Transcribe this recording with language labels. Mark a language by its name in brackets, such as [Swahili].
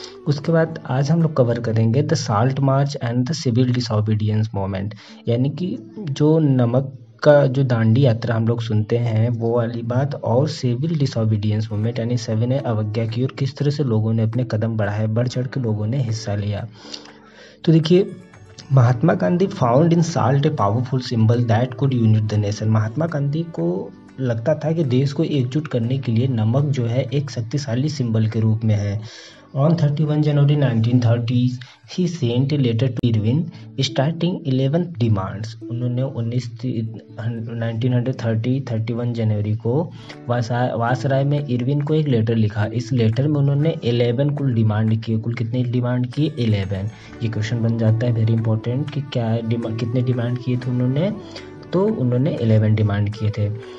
[Hindi] उसके बाद आज हम लोग कवर करेंगे the salt march and the civil disobedience movement, यानी कि जो नमक का जो दांडी यात्रा हम लोग सुनते हैं वो वाली बात, और सिविल डिसोबीडियंस मूवमेंट यानी सविनय अवज्ञा की और किस तरह से लोगों ने अपने कदम बढ़ाए, बढ़ चढ़ के लोगों ने हिस्सा लिया। [English] तो देखिए, Mahatma Gandhi found in salt a powerful symbol that could unite the nation. [Hindi] Mahatma Gandhi को लगता था कि देश को एकजुट करने के लिए नमक जो है एक शक्तिशाली सिंबल के रूप में है। [English] On 31 January 1930, he sent a letter to Irving starting 11 demands. [Hindi] उन्होंने 1931 जनवरी को वासराय में इरविन को एक लेटर लिखा। इस लेटर में उन्होंने 11 कुल डिमांड किए। कुल कितने डिमांड किए? 11। ये क्वेश्चन बन जाता है [English] very important [Hindi] कि क्या कितने डिमांड किए थे उन्होंने, तो उन्होंने 11 डिमांड किए थे।